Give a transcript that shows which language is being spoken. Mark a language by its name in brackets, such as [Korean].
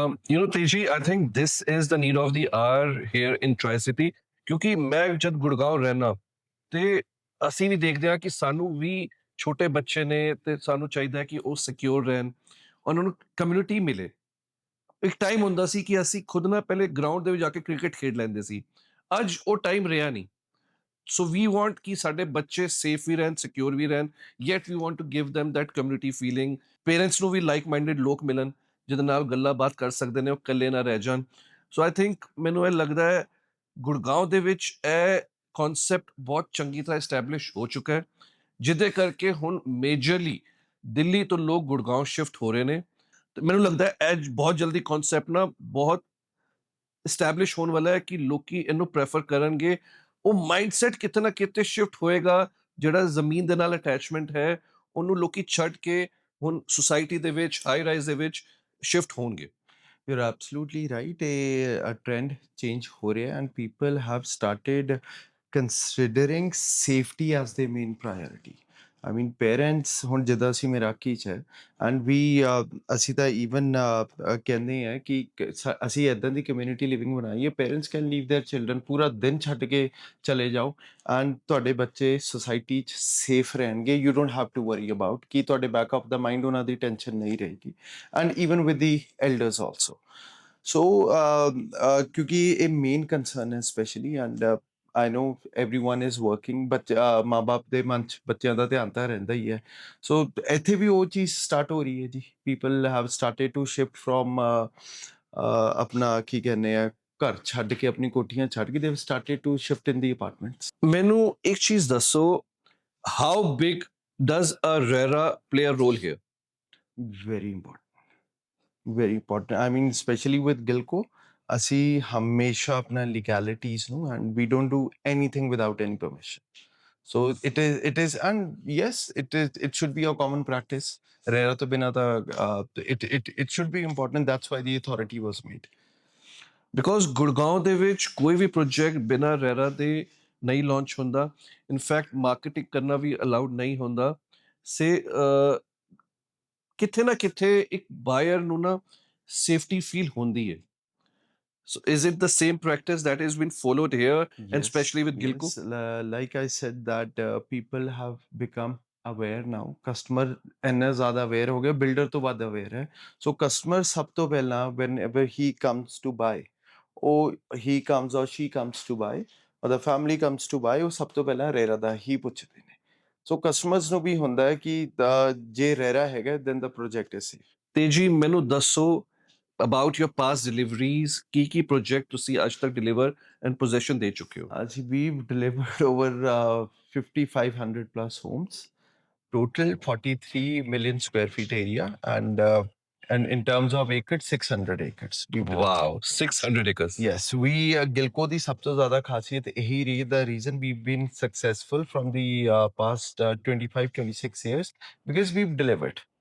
[English] You know, Teji, I think this is the need of the hour here in Tri-City. [Punjabi] ਕਿਉਂਕਿ ਮੈਂ ਜਦ ਗੁੜਗਾਉਂ ਰਹਿਣਾ ਤੇ ਅਸੀਂ ਵੀ ਦੇਖਦੇ ਹਾਂ ਕਿ ਸਾਨੂੰ ਵੀ ਛੋਟੇ ਬੱਚੇ ਨੇ ਤੇ ਸਾਨੂੰ ਚਾਹੀਦਾ ਹੈ ਕਿ ਉਹ ਸਿਕਿਉਰ ਰਹਿਣ, ਉਹਨਾਂ ਨੂੰ ਕਮਿਊਨਿਟੀ ਮਿਲੇ. ਇੱਕ ਟਾਈਮ ਹੁੰਦਾ ਸੀ ਕਿ ਅਸੀਂ ਖੁਦ ਨਾ ਪਹਿਲੇ ਗਰਾਊਂਡ ਦੇ ਵਿੱਚ ਜਾ ਕੇ ਕ੍ਰਿਕਟ ਖੇਡ ਲੈਂਦੇ ਸੀ. ਅੱਜ ਉਹ ਟਾਈਮ ਰਿਹਾ ਨਹੀਂ. ਸੋ ਵੀ ਵਾਂਟ ਕਿ ਸਾਡੇ ਬੱਚੇ ਸੇਫ ਵੀ ਰਹਿਣ, ਸਿਕਿਉਰ ਵੀ ਰਹਿਣ, yet we want to give [English] them that community feeling. [Punjabi] Parents ਨੂੰ ਵੀ ਲਾਈਕ ਮਾਈਂਡਡ ਲੋਕ ਮਿਲਣ ਜਿਹਦੇ ਨਾਲ ਗੱਲਾਂ ਬਾਤ ਕਰ ਸਕਦੇ ਨੇ, ਉਹ ਇਕੱਲੇ ਨਾ ਰਹਿ ਜਾਣ. ਸੋ ਆਈ ਥਿੰਕ ਮੈਨੂੰ ਇਹ ਲੱਗਦਾ ਹੈ ਗੁੜਗਾਉਂ ਦੇ ਵਿੱਚ ਇਹ ਕਨਸੈਪਟ ਬਹੁਤ ਚੰਗੀ ਤਰ੍ਹਾਂ ਐਸਟੈਬਲਿਸ਼ ਹੋ ਚੁੱਕਾ ਹੈ, ਜਿਹਦੇ ਕਰਕੇ ਹੁਣ ਮੇਜਰਲੀ ਦਿੱਲੀ ਤੋਂ ਲੋਕ ਗੁੜਗਾਉਂ ਸ਼ਿਫਟ ਹੋ ਰਹੇ ਨੇ. ਤੇ ਮੈਨੂੰ ਲੱਗਦਾ ਹੈ ਇਹ ਬਹੁਤ ਜਲਦੀ ਕਨਸੈਪਟ ਨਾ ਬਹੁਤ ਐਸਟੈਬਲਿਸ਼ ਹੋਣ ਵਾਲਾ ਹੈ ਕਿ ਲੋਕੀ ਇਹਨੂੰ ਪ੍ਰੈਫਰ ਕਰਨਗੇ. ਉਹ ਮਾਈਂਡਸੈਟ ਕਿਤੇ ਨਾ ਕਿਤੇ ਸ਼ਿਫਟ ਹੋਏਗਾ, ਜਿਹੜਾ ਜ਼ਮੀਨ ਦੇ ਨਾਲ ਅਟੈਚਮੈਂਟ ਹੈ ਉਹਨੂੰ ਲੋਕੀ ਛੱਡ ਕੇ ਹੁਣ ਸੁਸਾਇਟੀ ਦੇ ਵਿੱਚ, ਹਾਈ ਰਾਈਜ਼ ਦੇ ਵਿੱਚ ਸ਼ਿਫਟ ਹੋਣਗੇ. [English] You're absolutely right. A trend change [Punjabi] ਹੋ ਰਿਹਾ [English] and people have started considering safety as their main priority. I mean, parents ਹੁਣ ਜਿੱਦਾਂ ਅਸੀਂ Meraki 'ਚ ਹੈ and we ਅਸੀਂ ਤਾਂ even ਕਹਿੰਦੇ ਆ ਕਿ ਅਸੀਂ ਏਦਾਂ ਦੀ ਕਮਿਊਨਿਟੀ ਲਿਵਿੰਗ ਬਣਾਈ ਹੈ, parents can leave their children [Punjabi] ਪੂਰਾ ਦਿਨ ਛੱਡ ਕੇ ਚਲੇ ਜਾਓ [English] and [Punjabi] ਤੁਹਾਡੇ ਬੱਚੇ ਸੁਸਾਇਟੀ 'ਚ ਸੇਫ ਰਹਿਣਗੇ. [English] You don't have to worry about ਕਿ ਤੁਹਾਡੇ back of the mind [Punjabi] ਉਹਨਾਂ ਦੀ ਟੈਨਸ਼ਨ ਨਹੀਂ ਰਹੇਗੀ. [English] And even with the elders also. [Punjabi] So ਕਿਉਂਕਿ ਇਹ ਮੇਨ ਕੰਸਰਨ ਹੈ specially [English] and I know everyone is working, but [Punjabi] ਮਾਂ-ਬਾਪ ਦੇ ਮਨ 'ਚ ਬੱਚਿਆਂ ਦਾ ਧਿਆਨ ਤਾਂ ਰਹਿੰਦਾ ਹੀ ਹੈ. ਸੋ ਇੱਥੇ ਵੀ ਉਹ ਚੀਜ਼ ਸਟਾਰਟ ਹੋ ਰਹੀ ਹੈ ਜੀ. [English] People have started to shift from [Punjabi] ਆਪਣਾ ਕੀ ਕਹਿੰਦੇ ਆ, ਘਰ ਛੱਡ ਕੇ, ਆਪਣੀ ਕੋਠੀਆਂ ਛੱਡ ਕੇ, [English] they've started to shift in the apartments. [Punjabi] ਮੈਨੂੰ ਇੱਕ ਚੀਜ਼ ਦੱਸੋ, [English] How big does a RERA play a role here? Very important. Very important. I mean, especially with Gilco, [Punjabi] ਅਸੀਂ ਹਮੇਸ਼ਾ ਆਪਣਾ legalities ਨੂੰ [English] and we don't do anything without any permission. So it is and yes, it should be a common practice. RERA ਤੋਂ ਬਿਨਾਂ ਤਾਂ it should be important. That's why the authority was made. [Punjabi] Because Gurgaon ਦੇ ਵਿੱਚ ਕੋਈ ਵੀ project ਬਿਨਾਂ RERA ਦੇ ਨਹੀਂ launch ਹੁੰਦਾ. ਇਨਫੈਕਟ ਮਾਰਕੀਟਿੰਗ ਕਰਨਾ ਵੀ ਅਲਾਉਡ ਨਹੀਂ ਹੁੰਦਾ. ਸੇ ਕਿਤੇ ਨਾ ਕਿਤੇ ਇੱਕ ਬਾਇਰ ਨੂੰ ਨਾ ਸੇਫਟੀ ਫੀਲ ਹੁੰਦੀ ਹੈ. [English] So is it the same practice that has been followed here and Yes, especially with Gilco? yes. Like I said that people have become aware now. [Punjabi] Customer ਇੰਨਾ ਜ਼ਿਆਦਾ aware ਹੋ ਗਿਆ, builder ਤੋਂ ਵੱਧ aware ਹੈ. [English] So customer ਸਭ ਤੋਂ ਪਹਿਲਾਂ whenever he comes to buy, or he comes or she comes to buy, or the family comes to buy, ਉਹ ਸਭ ਤੋਂ ਪਹਿਲਾਂ ਰੇਰਾ ਦਾ ਹੀ ਪੁੱਛਦੇ ਨੇ. [Punjabi] So customers ਨੂੰ ਵੀ ਹੁੰਦਾ ਹੈ ਕਿ ਜੇ ਰੇਰਾ ਹੈਗਾ [English] then the project is safe. [Punjabi] ਤੇਜੀ ਮੈਨੂੰ ਦੱਸੋ [English] about your past deliveries, [Punjabi] Ki project ਤੁਸੀਂ ਅੱਜ ਤੱਕ deliver and possession ਦੇ ਚੁੱਕੇ ਹੋ? [English] We've delivered over 5,500 plus homes, total 43 million square feet area, and in terms of acres, 600 acres. we've delivered. Wow, 600 acres. Yes, we [Punjabi] Gilco ਦੀ ਸਭ ਤੋਂ ਜ਼ਿਆਦਾ ਖਾਸੀਅਤ ਇਹੀ ਰਹੀ, [English] the reason we've been successful from the past 25-26 years, because we've delivered.